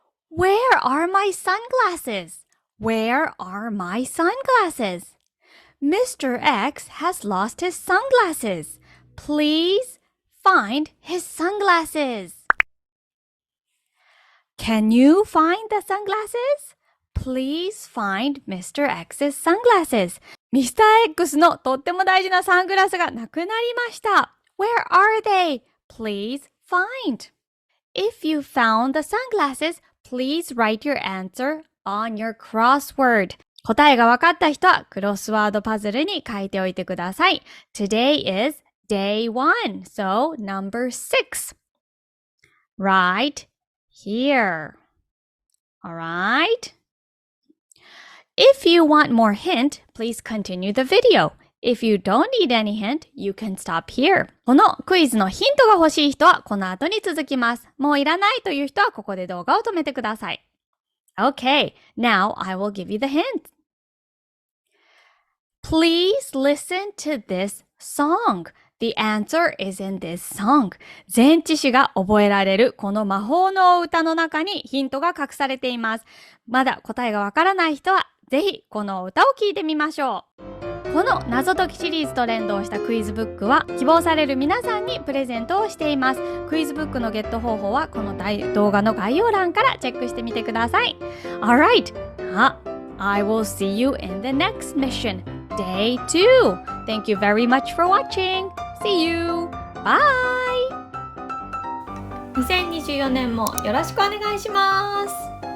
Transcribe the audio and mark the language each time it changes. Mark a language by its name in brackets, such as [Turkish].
[English] Where are my sunglasses? Where are my sunglasses? Mr. X has lost his sunglasses. Please find his sunglasses. Can you find the sunglasses? Please find Mr. X's sunglasses. Mr. [Japanese] X のとっても大事なサングラスがなくなりました。 [English] Where are they? Please find. If you found the sunglasses, please write your answer on your crossword. [Japanese] 答えが分かった人はクロスワードパズルに書いておいてください。 [English] Today is day 1, so number 6. Right here. Alright? If you want more hint, please continue the video. If you don't need any hint, you can stop here. [Japanese] このクイズのヒントが欲しい人はこの後に続きます。もういらないという人はここで動画を止めてください。 [English] Okay, now I will give you the hint. Please listen to this song. The answer is in this song. [Japanese] 前置詞が覚えられるこの魔法の歌の中にヒントが隠されています。まだ答えがわからない人はぜひこの歌を聴いてみましょう。この謎解きシリーズと連動したクイズブックは希望される皆さんにプレゼントをしています。クイズブックのゲット方法はこの動画の概要欄からチェックしてみてください。 [English] Alright, I will see you in the next mission, day 2. Thank you very much for watching. See you. Bye. [Japanese] 2024年もよろしくお願いします。